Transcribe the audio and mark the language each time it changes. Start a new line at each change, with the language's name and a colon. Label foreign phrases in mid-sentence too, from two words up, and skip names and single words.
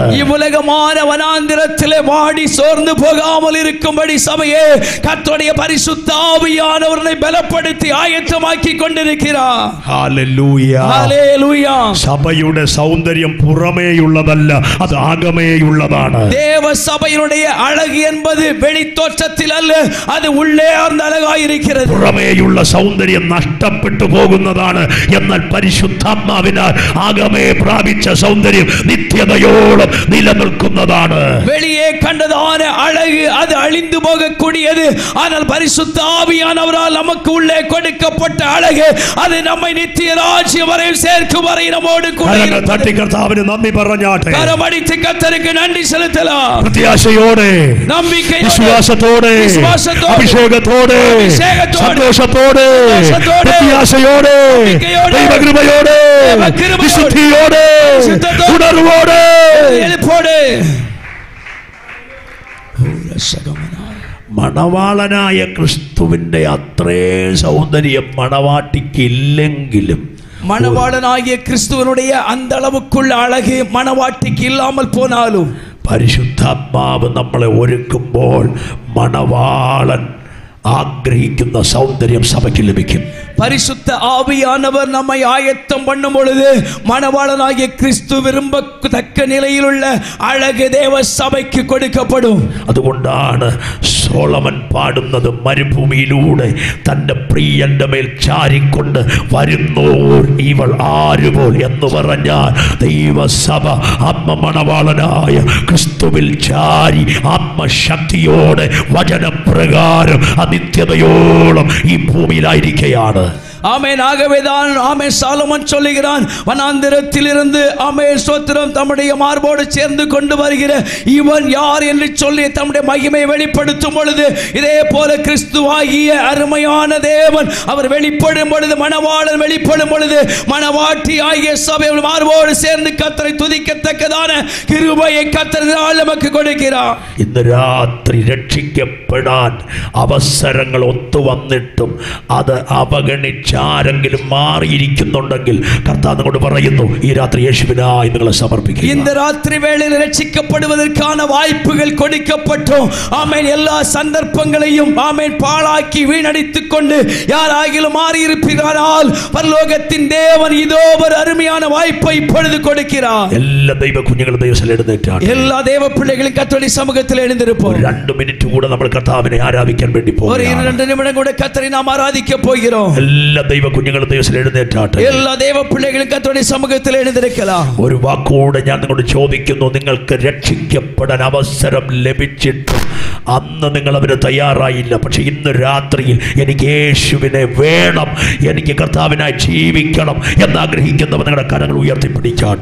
Tamil: இவ்வுலகமான வனாந்திரத்திலே வாடி சோர்ந்து போகாமல் இருக்கும்படி சபையே கர்த்தருடைய பரிசுத்த ஆவியானவரை பலப்படுத்தி ஆயத்தமாக்கி கொண்டிருக்கிறார்.
Malayalam: ഹല്ലേലൂയ, ഹല്ലേലൂയ. സഭയുടെ സൗന്ദര്യം പുറമേയുള്ളതല്ല, അത് ആകമേയുള്ളതാണ്.
Tamil: தேவ சபையினுடைய அழகு என்பது வெளித்தோற்றத்தில் அல்ல, அது உள்ளே ஆர்ந்த அழகாயிருக்கிறது.
Malayalam: പുറമേയുള്ള സൗന്ദര്യം നഷ്ടപ്പെട്ടു പോകുന്നതാണ്, എന്നാൽ പരിശുദ്ധാത്മാവിനാൽ ആകമേ പ്രാപിച്ച സൗന്ദര്യം നിത്യതയോളം നിലനിൽക്കുന്നതാണ്.
Tamil: வெளியே கண்டதான அழகு அது அழிந்து போகக்கூடியது, ஆனால் பரிசுத்த ஆவியானவரால் நமக்கு உள்ளே கொடுக்கப்பட்ட அழகு அது நம்மை நித்திய ராஜ்யம் வரை சேர்க்கும் வரை நம்மோடு கூட
Malayalam: തട്ടി കർത്താവിന് നന്ദി പറഞ്ഞാട്ടെ.
Tamil: கரமடித்து கர்த்தருக்கு நன்றி செலுத்தலாம்.
Malayalam: പ്രത്യാശയോടെ,
Tamil: நம்பிக்கையோടെ,
Malayalam: വിശ്വാസത്തോടെ, അഭിഷേകത്തോടെ, സന്തോഷത്തോടെ, പ്രത്യാശയോടെ, ദൈവകൃപയോടെ, വിശുദ്ധിയോടെ, ഉണർവോടെ, മണവാളനായ ക്രിസ്തുവിന്റെ അത്രേ സൗന്ദര്യം മണവാട്ടിക്കില്ലെങ്കിലും
Tamil: மணவாளனாகிய கிறிஸ்துவனுடைய அந்த அளவுக்குள்ள அழகு மணவாட்டிக்கு இல்லாமல் போனாலும்
Malayalam: പരിശുദ്ധാത്മാവ് നമ്മളെ ഒരുക്കുമ്പോൾ മണവാളൻ ആഗ്രഹിക്കുന്ന സൗന്ദര്യം സഭയ്ക്ക് ലഭിക്കും.
Tamil: பரிசுத்த ஆவியானவர் நம்மை ஆயத்தம் பண்ணும் பொழுது மணவாளனாகிய கிறிஸ்து விரும்பத்தக்க நிலையில் உள்ள அழகு தேவ சபைக்கு கொடுக்கப்படும்.
Malayalam: അതുകൊണ്ടാണ് സോളമൻ പാടുന്നത്, മരുഭൂമിയിലൂടെ തന്റെ പ്രിയന്റെ മേൽ ചാരിക്കൊണ്ട് വരുന്നോർ ഇവൾ ആരുപോൽ എന്ന് പറഞ്ഞാൽ ദൈവസഭ ആത്മമണവാളനായ ക്രിസ്തുവിൽ ചാരി ആത്മശക്തിയോടെ വചനപ്രകാരം അനിത്യതയോളം ഈ ഭൂമിയിലായിരിക്കുകയാണ്.
Tamil: ஆமென். ஆகவேதான் ஆமென் சாலமன் சொல்லுகிறான், வனாந்திரத்திலிருந்து ஆமென் ஸ்தோத்திரம் தம்முடைய மார்போடு சேர்ந்து கொண்டு வருகிற இவன் யார் என்று சொல்லி தம்முடைய மகிமை வெளிப்படுத்தும் பொழுது இதே போல கிறிஸ்துவாகிய அருமையான தேவன் அவர் வெளிப்படும் பொழுது, மணவாளன் வெளிப்படும் பொழுது மணவாட்டி ஆகிய சபை மார்போடு சேர்ந்து கர்த்தரை துதிக்கத்தக்கதான கிருபையை கர்த்தர் நமக்கு கொடுக்கிறார்.
Malayalam: ഇന്ന് രാത്രി രക്ഷിക്കപ്പെടാൻ അവസരങ്ങൾ ഒത്തു വന്നിട്ടും അത് അവഗണിച്ച് ആരെങ്കിലും മാറിയിരിക്കുന്നുണ്ടെങ്കിൽ കർത്താവ് നിങ്ങളോട് പറയുന്നു, ഈ രാത്രി യേശുവിനായി നിങ്ങളെ സമർപ്പിക്കുക.
Tamil: இந்த ராத்திரி வேளையில் ரட்சிக்கப்படுவதற்கான வாய்ப்புகள் கொடுக்கப்பட்டோம். ஆமென். எல்லா சந்தர்ப்பங்களையும் ஆமென் பாழாக்கி வீணடித்துக் கொண்டு யாராகிலும் மாறி இருப்பீர்களால் பரலோகத்தின் தேவன் இதோ ஒரு அருமையான வாய்ப்பை இப்பொழுது கொடுக்கிறார்.
Malayalam: എല്ലാ ദൈവ കുഞ്ഞുങ്ങളും ദൈവത്തിൽ എഴുന്നേറ്റാണ്.
Tamil: எல்லா தேவ பிள்ளைகளும் கர்த்தருடைய சமூகத்தில் எழுந்திருப்போம்.
Malayalam: 2 മിനിറ്റ് കൂടെ നമ്മൾ കർത്താവിനെ ആരാധിക്കാൻ വേണ്ടി പോകും.
Tamil: ஒரு 2 நிமிடம் கூட கர்த்தரை நாம் ஆராதிக்க போகிறோம்.
Malayalam: എല്ലാ ദൈവ കുഞ്ഞുങ്ങളും ദൈവത്തിൽ എഴുന്നേറ്റാട്ടെ.
Tamil: எல்லா தேவ பிள்ளைகளும் கர்த்தருடைய சமூகத்தில் எழுந்திருக்கலாம்.
Malayalam: ഒരു വാക്കുകൂടെ ഞാൻ നിങ്ങളോട് ചോദിക്കുന്നു, നിങ്ങൾക്ക് രക്ഷിക്കപ്പെടാൻ അവസരം ലഭിച്ചിട്ടും അന്ന് നിങ്ങൾ അവന് തയ്യാറായില്ല. പക്ഷെ ഇന്ന് രാത്രിയിൽ എനിക്ക് യേശുവിനെ വേണം, എനിക്ക് കർത്താവിനായി ജീവിക്കണം എന്നാഗ്രഹിക്കുന്നവർ നിങ്ങളുടെ കരങ്ങൾ ഉയർത്തിപ്പിടിച്ചാട്ടെ.